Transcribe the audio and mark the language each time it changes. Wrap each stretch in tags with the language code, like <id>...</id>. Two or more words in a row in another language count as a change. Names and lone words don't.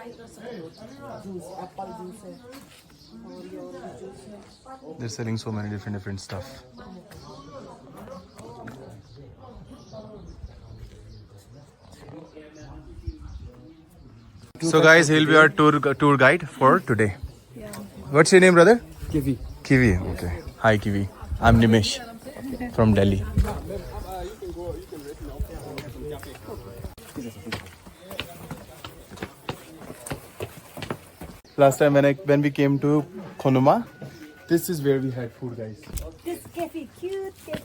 <en>They're selling so many different stuff. So guys, he'll be our tour guide for today. Yeah. What's your name, brother? Kiwi. Kiwi. Okay. Hi, Kiwi. I'm Nimesh from Delhi. Last time when we came to Khonoma, this is where we had food, guys. This cafe, cute cafe.</en>